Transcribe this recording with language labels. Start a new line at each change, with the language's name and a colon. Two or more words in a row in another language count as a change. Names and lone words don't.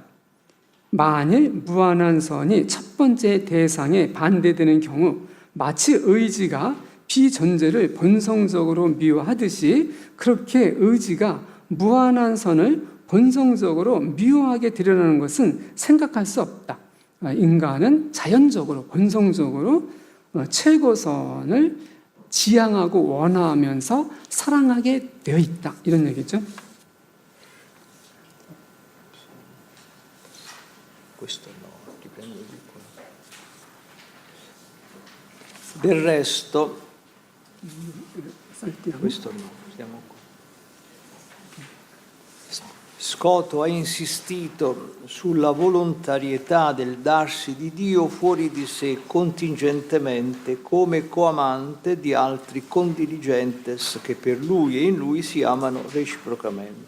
Korean: 만일 무한한 선이 첫 번째 대상에 반대되는 경우 마치 의지가 비존재를 본성적으로 미워하듯이 그렇게 의지가 무한한 선을 본성적으로 미워하게 되려는 것은 생각할 수 없다. 인간은 자연적으로 본성적으로 최고선을 지향하고 원하면서 사랑하게 되어 있다. 이런 얘기죠.
Italian: Del resto, questo no, stiamo qua. Scoto ha insistito sulla volontarietà del darsi di Dio fuori di sé contingentemente come coamante di altri condiligentes che per lui e in lui si amano reciprocamente.